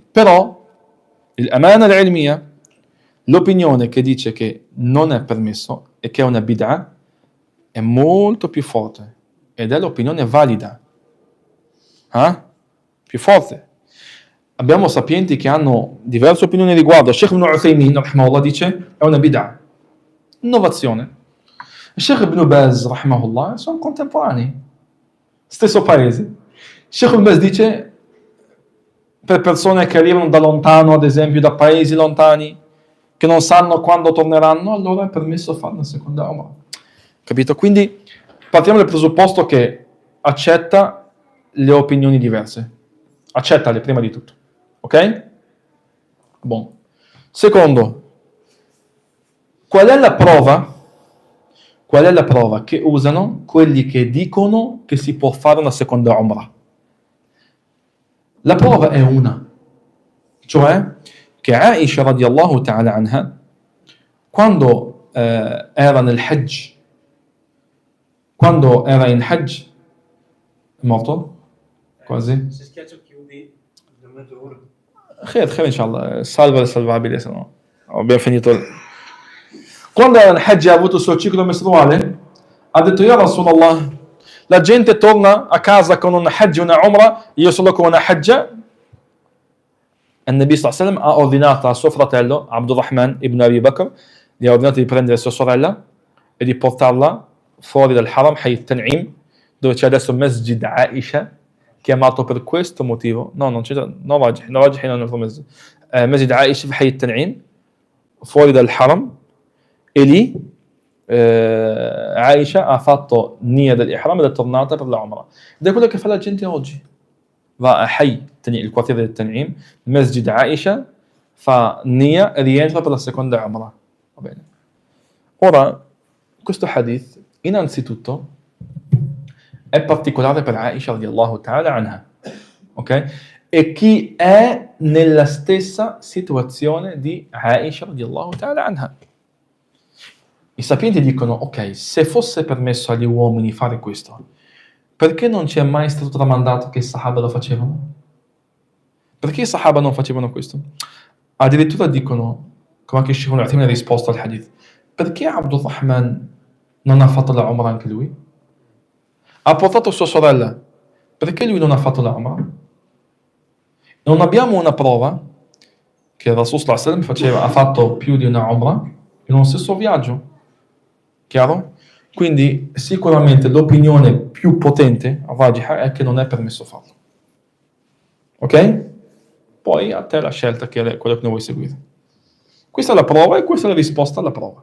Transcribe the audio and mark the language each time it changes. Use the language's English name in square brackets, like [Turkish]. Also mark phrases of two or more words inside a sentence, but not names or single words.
[Italian] Però, [Arabic] الأمانة العلمية, [Italian] l'opinione che dice che non è permesso e che è una bid'ah, è molto più forte. Ed è l'opinione valida. Più forte. Abbiamo sapienti che hanno diverse opinioni riguardo. Sheikh ibn Uthaymin, rahimahullah, dice è una bid'ah. Innovazione. Sheikh ibn Baz, rahimahullah, sono contemporanei. Stesso paese. Sheikh ibn Baz dice per persone che arrivano da lontano, ad esempio da paesi lontani, che non sanno quando torneranno, allora è permesso fare una seconda umrah. Capito? Quindi partiamo dal presupposto che accetta le opinioni diverse. Accettale prima di tutto. Ok? Buon. Secondo, qual è la prova? Qual è la prova che usano quelli che dicono che si può fare una seconda umrah? La prova è una, cioè che Aisha [Arabic] رضي الله تعالى عنها, [Italian] quando era nel Hajj, quando era in Hajj, è morto? Quasi? Se schiaccio chiudi da mezz'ora. [Arabic] خير، إن شاء الله, [Italian] salva il salvabile, se no abbiamo finito. Quando era in Hajj ha avuto il suo ciclo mestruale, ha detto, [Arabic] يا رسول الله, [Italian] la gente torna a casa con un Hajj e una Umrah, io solo con una Hajja. E il Nabi [Arabic] صلى الله عليه وسلم [Italian] ha ordinato a suo fratello, Abdurrahman ibn Abi Bakr, gli ha ordinato di prendere sua sorella e di portarla fuori dal Haram, Hayy Tan'im, dove c'è adesso Masjid Aisha, chiamato per questo motivo. No, non c'è, no Rajih non è il nostro Masjid Aisha, Hayy Tan'im, fuori dal Haram, e lì Aisha ha fatto Nia dell'Ihram ed è tornata per la Umrah. Ed è quello che fa la gente oggi. Va a Hayy, il quartiere del Tan'im, Masjid Aisha, fa Nia e rientra per la seconda Umrah. Va bene. Ora, questo hadith, innanzitutto, è particolare per Aisha [Arabic] رضي الله تعالى عنها. [Italian] Ok? E chi è nella stessa situazione di Aisha [Arabic] رضي الله تعالى عنها. [Italian] I sapienti dicono, ok, se fosse permesso agli uomini fare questo, perché non ci è mai stato tramandato che i Sahaba lo facevano? Perché i Sahaba non facevano questo? Addirittura dicono, come anche Sheikh Ibn ha risposto al hadith, perché Abdurrahman non ha fatto la Umrah anche lui? Ha portato sua sorella, perché lui non ha fatto la Umrah? Non abbiamo una prova che il Rasul [Arabic] صلى الله عليه وسلم [Italian] ha fatto più di una Umrah in uno stesso viaggio. Chiaro? Quindi sicuramente l'opinione più potente, rajiha, è che non è permesso farlo. Ok? Poi a te la scelta che è quella che non vuoi seguire. Questa è la prova e questa è la risposta alla prova.